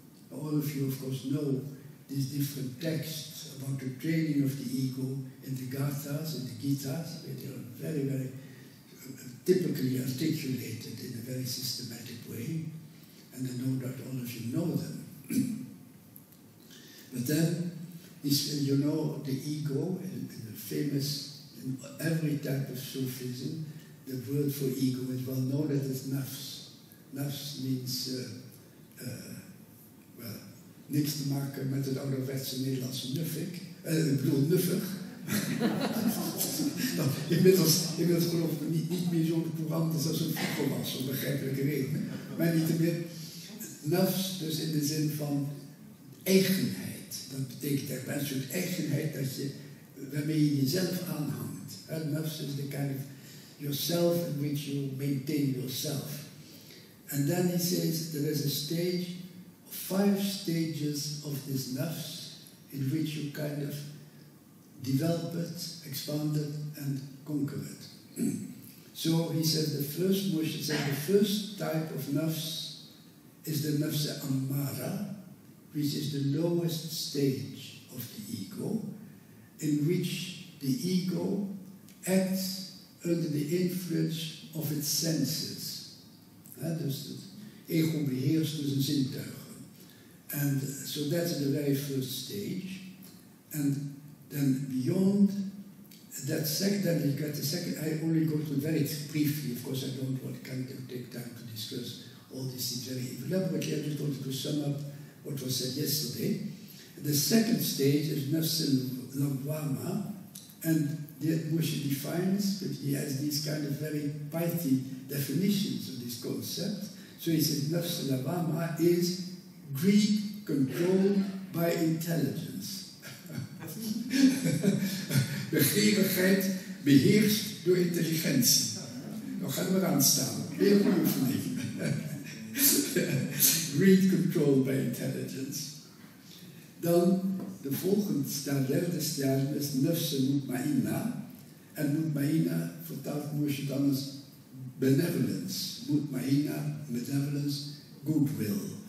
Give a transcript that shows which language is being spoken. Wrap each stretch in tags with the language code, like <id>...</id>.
<en>All of you, of course, know these different texts about the training of the ego in the Gathas and the Gitas, where they are very, very typically articulated in a very systematic way, and I know that all of you know them. But then, you know, the ego, in the famous, in every type of Sufism, the word for ego is well known that it's nafs. Nafs means, well,</en> <nl>niks te maken met het ouderwetse Nederlandse nuffig. Ik bedoel nuffig. Nou, inmiddels geloof ik niet meer zo'n courant als dat zo'n vroeger was, om begrijpelijke redenen. Maar niet meer. Nafs, dus in de zin van eigenheid. Dat betekent echt een soort eigenheid waarmee je jezelf aanhangt.</nl> <en>Nafs is the kind of yourself in which you maintain yourself. And then he says there is a stage, 5 stages of this nafs in which you kind of develop it, expand it, and conquer it. So he said the first type of nafs is the nafs ammara, which is the lowest stage of the ego, in which the ego acts under the influence of its senses.</en> <nl>Dus het ego beheerst dus een zintuigen.</nl> <en>And so that's the very first stage. And then beyond that second, then you get the second, I only go through very briefly, of course I can't take time to discuss all these things very elaborately. I just wanted to sum up what was said yesterday. The second stage is nafs al-lawwama, and that Moshe defines, but he has these kind of very pithy definitions of this concept. So he says nafs al-lawwama is greed controlled by intelligence.</en> <nl>Begeerigheid beheerst door intelligentie. Dan gaan we eraan staan. Heel goede oefening.</nl> <en>Greed controlled by intelligence.</en> <nl>Dan de volgende derde stadium is nafs mutma'inna. En mutma'inna vertaalt Moshe dan als benevolence.</nl> <en>Mutma'inna, benevolence, goodwill.</en>